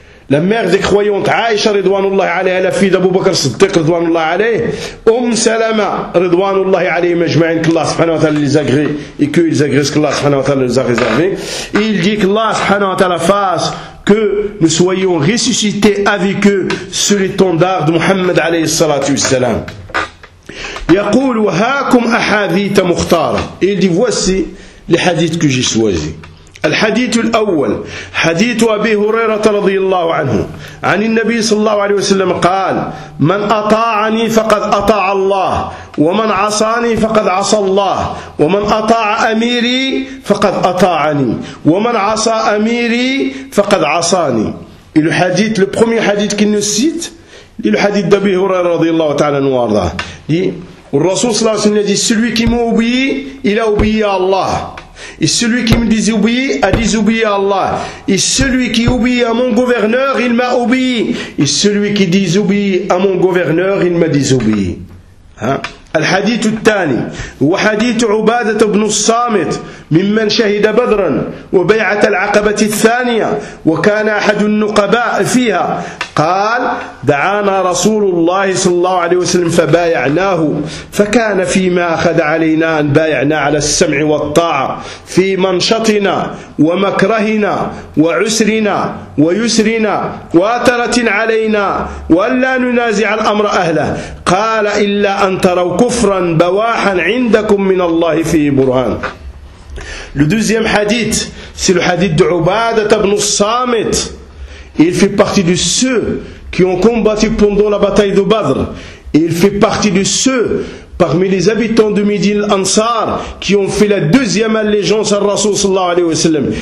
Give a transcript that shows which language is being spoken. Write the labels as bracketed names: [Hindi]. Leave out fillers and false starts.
[French] La mère des croyantes, Aïcha ridwanullahi alayha, la fille d'Abu Bakr Siddiq ridwanullahi alayha, Salama ridwanullahi alayhi majma'in, qu'Allah subhanahu wa ta'ala les agrée et qu'ils agréent qu'Allah subhanahu wa ta'ala les a réservés. Il dit qu'Allah subhanahu wa ta'ala fasse que nous soyons ressuscités avec eux sur l'étendard de Muhammad alayhi salatu wassalam. [Arabic] Yaqul wa hakum ahaditha mukhtara. [French] Il dit, voici les hadiths que j'ai choisis. [Arabic] الحديث الأول حديث أبي هريرة رضي الله عنه عن النبي صلى الله عليه وسلم قال من أطاعني فقد أطاع الله ومن عصاني فقد عصى الله ومن أطاع أميري فقد أطاعني ومن عصى أميري فقد عصاني. الحديث البخمي حديث كنسيت الحديث أبي هريرة رضي الله تعالى وارضاه. الرسول صلى الله عليه وسلم [French] celui qui m'obéit, il a obéi à Allah. Et celui qui me désobéit a désobéi à Allah. Et celui qui obéit à mon gouverneur, il m'a obéi. Et celui qui désobéit à mon gouverneur, il m'a désobéi. [Arabic] الحديث الثاني هو حديث عبادة بن الصامت ممن شهد بدرا وبيعة العقبة الثانية وكان أحد النقباء فيها، قال دعانا رسول الله صلى الله عليه وسلم فبايعناه، فكان فيما أخذ علينا أن بايعنا على السمع والطاعة في منشطنا ومكرهنا وعسرنا ويسرنا واترة علينا وأن لا ننازع الأمر أهله، قال إلا أن تروا كفرا بواحا عندكم من الله فيه برهان. [French] Le deuxième hadith, c'est le hadith d'Ubadat ibn Samit. Il fait partie de ceux qui ont combattu pendant la bataille de Badr. Et il fait partie de ceux parmi les habitants de Médine al-Ansar qui ont fait la deuxième allégeance à Rasoul sallallahu alayhi wa sallam.